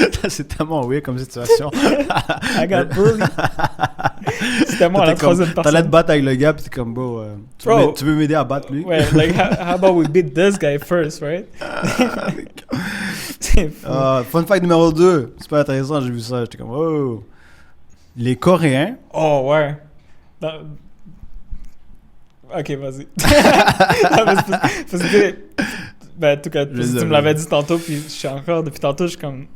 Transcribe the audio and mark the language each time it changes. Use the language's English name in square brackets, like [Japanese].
[French] C'est tellement weird comme situation. [English] I got bullied. [French] C'est tellement la troisième personne. T'allais te battre avec le gars, puis t'es comme, bro, tu veux m'aider à battre lui? [English] Ouais, like, how about we beat this guy first, right? [French] C'est fou. Fun fact numéro 2. Super intéressant, j'ai vu ça. J'étais comme, oh. Les Coréens... Oh, ouais. Ok, vas-y. Parce que, en tout cas, tu me l'avais dit tantôt, puis je suis encore, depuis tantôt, je suis comme...